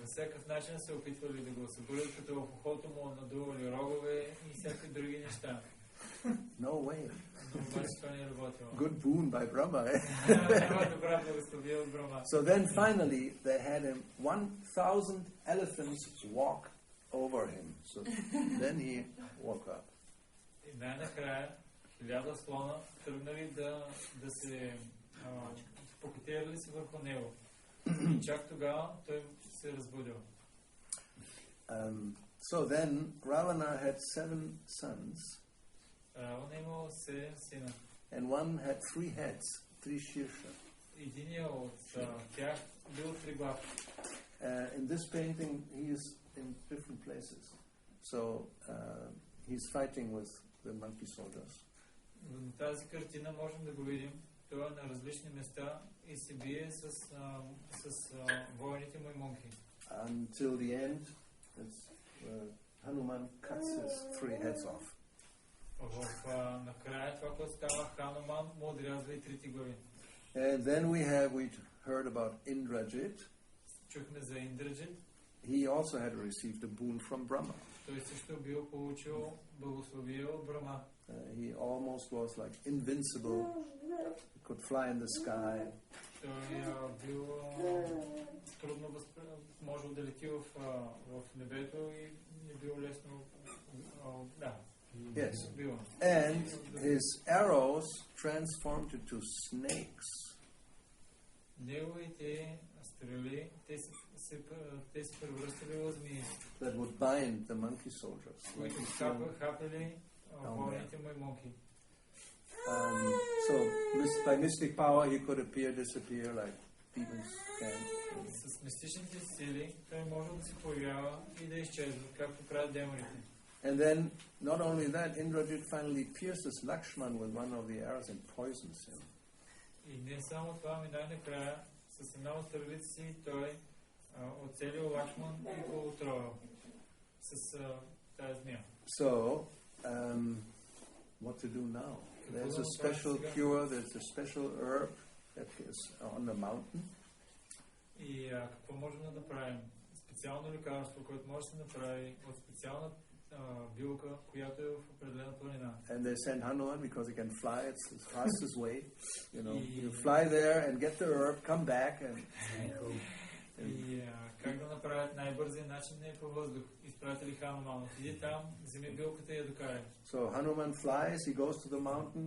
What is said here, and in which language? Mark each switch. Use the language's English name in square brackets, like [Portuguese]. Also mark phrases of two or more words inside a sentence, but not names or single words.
[English] No way. Good boon by Brahma. So then finally they had him 1,000 elephants walk over him. So then he woke up. [Bulgarian] Покатерили се върху него. И чак тогава той се разбудил. [English] So then Ravana had 7 sons. [Bulgarian] Равана имал 7 сина. [English] And one had 3 heads, 3 shirsha. [Bulgarian] Единият от тях бил 3 глави. [English] In this painting he is in different places. So he's fighting with the monkey soldiers. [Bulgarian] В тази картина можем да го видим. Той е на различни места и се бие с воините му и монки. [English] Until the end, Hanuman cuts his 3 heads off. [Bulgarian] Накрая това, което става, Хануман му отрязва и 3 глави. [English] And then we heard about Indrajit. [Bulgarian] Чухме за Индраджит. [English] He also had received a boon from Brahma. [Bulgarian] Той също бил получил благословие от Брахма. [English] He almost was like invincible. He could fly in the sky. [Bulgarian] Той бил трудно можел да лети в небето и не бил лесно. [English] Yes. And his arrows transformed into snakes. [Bulgarian] Неговите стрели, те се превръщали в змии. [English] That would bind the monkey soldiers. [Bulgarian] Които хапали воините му и монки. [English] So by mystic power he could appear, disappear like demons can. [Bulgarian] С мистичните сили той може да се появява и да изчезва, както правят демоните. [English] And then, not only that, Indrajit finally pierces Lakshman with one of the arrows and poisons him. [Bulgarian] И не само това, ами най-накрая, с една от стрелите си той оцелил Лакшман и го отровил с тази змия. [English] So, what to do now? There's a special cure, there's a special herb that is on the mountain. [Bulgarian] И какво можем да направим? Специално лекарство, което може да се направи от специална билка, която е в определена планина. [English] And they send Hanuman because he can fly, it's the fastest way. You fly there and get the herb, come back and [Bulgarian] И как да направят най-бързия начин е по въздух. Изпратили Хануман. Отиди там, вземи билката и я докарай. [English] So Hanuman flies, he goes to the mountain.